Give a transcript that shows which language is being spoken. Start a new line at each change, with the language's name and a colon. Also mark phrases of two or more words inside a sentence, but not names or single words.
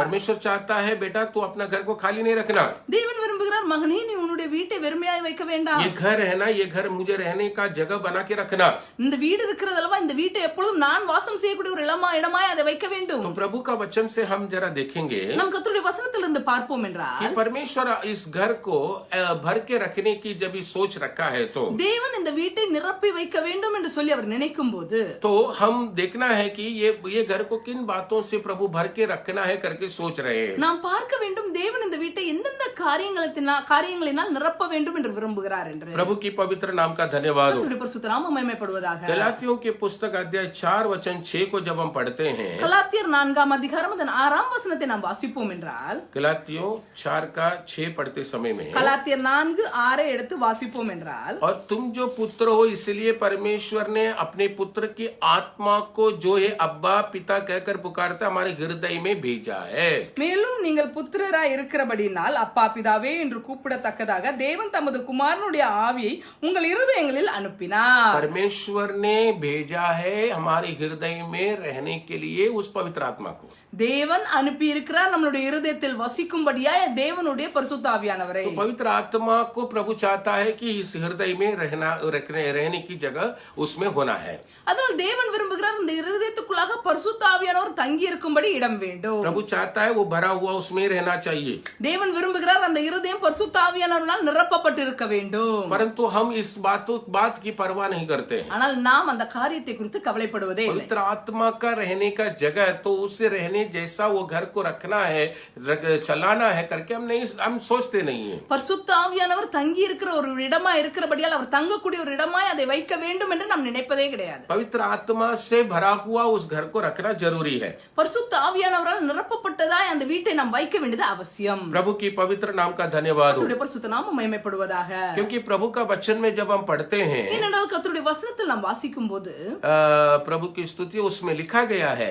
Hindi: परमेश्वर चाहता है बेटा तू अपना घर को खाली नहीं रखना।
Tamil: தேவன் விரும்புகிறார், மகனே நீ உன்னுடைய வீட்டை வெறுமையாய் வைக்க வேண்டாம்.
Hindi: ये घर है ना, ये घर मुझे रहने का जगह बना के रखना।
Tamil: இந்த வீடு இருக்கிறதல்லவா, இந்த வீட்டை எப்பொழுதும் நான் வாசம் செய்யக்கூடிய ஒரு இடமாய் அதை வைக்க வேண்டும்.
Hindi: तो प्रभु का वचन से हम जरा देखेंगे
Tamil: நாம் கர்த்தருடைய வசனத்திலிருந்து பார்ப்போம் என்றால்,
Hindi: कि परमेश्वर इस घर को भर के रखने की जब ये सोच रखा है, तो
Tamil: தேவன் இந்த வீட்டை நிரப்பி வைக்க வேண்டும் என்று சொல்லி அவர் நினைக்கும் போது
Hindi: तो हम देखना है कि ये घर को किन बातों से प्रभु भर के रखना है करके सोच रहे हैं।
Tamil: நாம் பார்க்க வேண்டும் தேவன் இந்த வீட்டை எந்தெந்த காரியங்களினால் நிரப்ப வேண்டும் என்று விரும்புகிறார் என்று.
Hindi: प्रभु की पवित्र नाम का धन्यवाद हो।
Tamil: கர்த்தருடைய பரிசுத்த நாமம் மகிமைப்படுவதாக.
Hindi: गलातियों के पुस्तक अध्याय 4 वचन 6 को जब हम पढ़ते हैं,
Tamil: கலாத்தியர் 4 அதிகாரம் அதன் 6 வசனத்தை நாம் வாசிப்போம் என்றால்,
Hindi: गलातियों 4 का 6 पढ़ते समय में,
Tamil: கலாத்தியர் 4:6 எடுத்து வாசிப்போம் என்றால்,
Hindi: और तुम जो पुत्र हो इसलिए परमेश्वर ने अपने पुत्र की आत्मा को जो है अब्बा पिता कहकर पुकारता हमारे हृदय में भेजा है।
Tamil: மேலும் நீங்கள் புத்திரராய் இருக்கிறபடினால் அப்பா பிதாவே என்று கூப்பிடத்தக்கதாக தேவன் தமது குமாரனுடைய ஆவியை உங்கள் இருதயங்களில் அனுப்பினார்.
Hindi: परमेश्वर ने भेजा है हमारे हृदय में रहने के लिए उस पवित्र आत्मा को।
Tamil: தேவன் அனுப்பி இருக்கிறார் நம்மளுடைய இருதயத்தில் வசிக்கும்படியாய் தேவனுடைய பரிசுத்த ஆவியானவரை.
Hindi: तो पवित्र आत्मा को प्रभु चाहता है कि इस हृदय में रहने की जगह उसमें होना है।
Tamil: அதனால் தேவன் விரும்புகிறார் இந்த இருதயத்துக்குள்ளாக பரிசுத்த ஆவியானவர் தங்கி இருக்கும்படி இடம் வேண்டும்.
Hindi: प्रभु चाहता है वो भरा हुआ उसमें रहना चाहिए।
Tamil: தேவன் விரும்புகிறார் அந்த இருதயம் பரிசுத்த ஆவியானவரால் நிரப்பப்பட்டு இருக்க வேண்டும்.
Hindi: परंतु हम इस बात की परवाह नहीं करते हैं।
Tamil: ஆனால் நாம் அந்த காரியத்தை குறித்து கவலைப்படுவதே இல்லை.
Hindi: पवित्र आत्मा का रहने का जगह, तो उससे रहने जैसा वो घर को रखना है, चलाना है करके हम सोचते नहीं है।
Tamil: பரிசுத்த ஆவியானவர் தங்கி இருக்கிற ஒரு இடமா இருக்கிறபடியால் அவர் தங்கக்கூடிய ஒரு இடமாய் அதை வைக்க வேண்டும் என்று நாம் நினைப்பதே கிடையாது.
Hindi: पवित्र आत्मा से भरा हुआ उस घर को रखना जरूरी है।
Tamil: பரிசுத்த ஆவியானவரால் நிரப்பப்பட்டதாய் அந்த வீட்டை நாம் வைக்க வேண்டியது அவசியம்.
Hindi: प्रभु की पवित्र नाम का धन्यवाद हो।
Tamil: கர்த்தருடைய பரிசுத்த நாமம் மகிமைப்படுவதாக.
Hindi: क्योंकि प्रभु का वचन में जब हम पढ़ते हैं,
Tamil: ஏனென்றால் கர்த்தருடைய வசனத்தில் நாம் வாசிக்கும் போது
Hindi: प्रभु की स्तुति उसमें लिखा गया है